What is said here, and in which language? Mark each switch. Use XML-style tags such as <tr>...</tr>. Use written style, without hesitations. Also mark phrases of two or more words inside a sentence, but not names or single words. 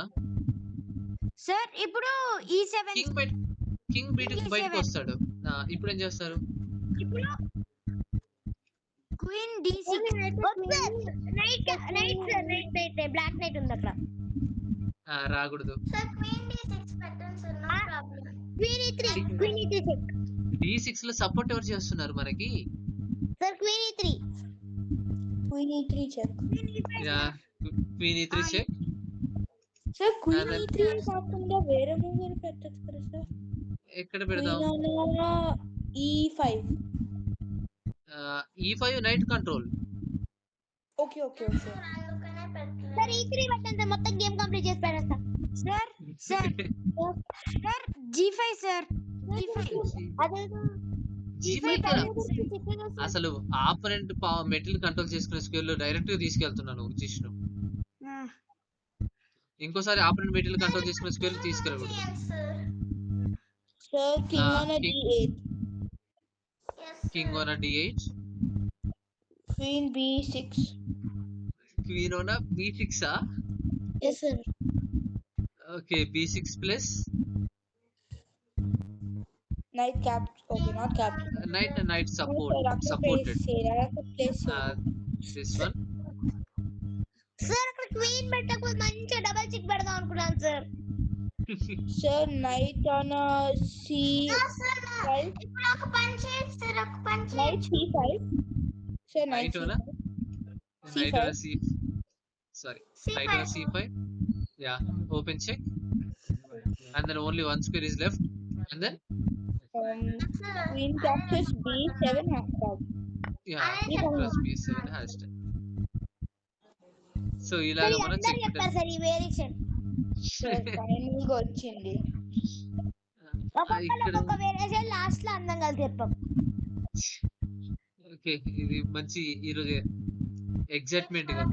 <te>సార్ ఇప్పుడు E7 కింగ్ బయటకు వస్తాడు. ఇప్పుడు ఏం చేస్తారు? ఇప్పుడు క్వీన్ D6. నైట్ సార్, నైట్</te> <en>black knight</en> <te>ఉంది అక్కడ. రాకూడదు.</te> <en>Sir, queen</en> <te>D6 పెట్టండి sir,</te> <en>no problem. queen E3 check</en> <te>D6 లో సపోర్ట్ ఎవరు చేస్తున్నారు మనకి?</te> <en>sir, queen E3. Queen E3 check. queen E3 check. Sir, Queen And then-</en> <te>E3 కాకుండా వేరే మూవ్ అని పెట్టచ్చు కదా సార్. ఎక్కడ పెడదాం?</te> <en>Queen on E5. E5 knight control. Okay, okay, okay.</en> <te>Sir, అందుకనే పెట్టలేదు. సార్ E3 పెట్టండి సార్, మొత్తం</te> <en>game complete</en> <te>చేసి పెడతా.</te> <en>sir sir sir G5 sir, G5.</en> <te>అదేదో G5 కదా. అసలు</te> <en>opponent material control</en> <te>చేసుకునే స్క్వేర్ లో డైరెక్ట్ గా తీసుకెళ్తున్నాను జిష్ణు. ఇంకోసారి</te> <en>opponent material control</en> <te>చేసుకునే స్క్వేర్ లో తీసుకెళ్ళకూడదు.</te> <en>Yes sir. Sir, King on a King- D8. Yes కింగ్ sir. on D8, Queen B6. queen on B6. yes sir. okay B6 plus Knight cap. Okay, not capture. knight supported. Place. this one.</en> <te>సార్ అక్కడ క్వీన్ పెట్టకపోతే మంచిగా</te> <en>double check</en> <te>పెడదాం అనుకున్నాను సార్.</te> <en>Sir, knight on a C5.</en> <te>ఇప్పుడు ఒక పని చేయండి sir, ఒక పని</te> <en>Knight</en> <te>చేయండి.</te> <en>C5. Sir, knight knight on C5. knight on sorry knight on C5. open check and then only one square is left and then Sir, Queen captures B7 hashtag. king plus B7 has to. సో సార్</en> <te>ఇలాగ ఇది మనం అందరు</te> <en>చెక్</en> <te>చెప్పారు సార్ ఈ వేరియేషన్. Sir, finally గా వచ్చింది. ఒక్కొక్కరు ఇక్కడ ఒక్కొక్క</te> <en>variation last</en> <te>లో అందం కలిసి చెప్పాం. ఓకే ఇది మంచి ఈరోజు ఎగ్జైట్మెంట్ గా ఉంది</te>